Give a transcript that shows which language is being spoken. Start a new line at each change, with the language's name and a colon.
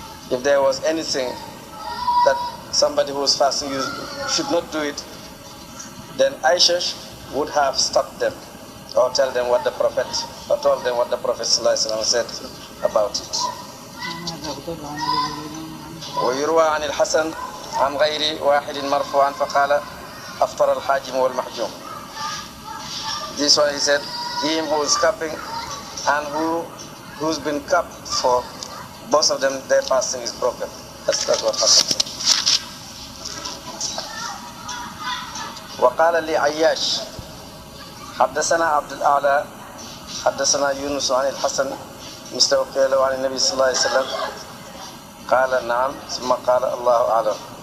English: If there was anything that somebody who was fasting should not do it, then Aisha would have stopped them or tell them what the Prophet, or told them what the Prophet ﷺ said about it.
Arabic: ويروى عن الحسن عن غير واحد مرفوعا فقال أفطر الحاجم والمحجوم.
English: This one he said, him who is cupping and who's been cupped for, both of them, their fasting is broken. That's what happened.
Arabic: وقال لي عياش حدثنا عبد الأعلى حدثنا يونس عن الحسن مثل وقيل عن النبي صلى الله عليه وسلم قال نعم ثم قال الله أعلم.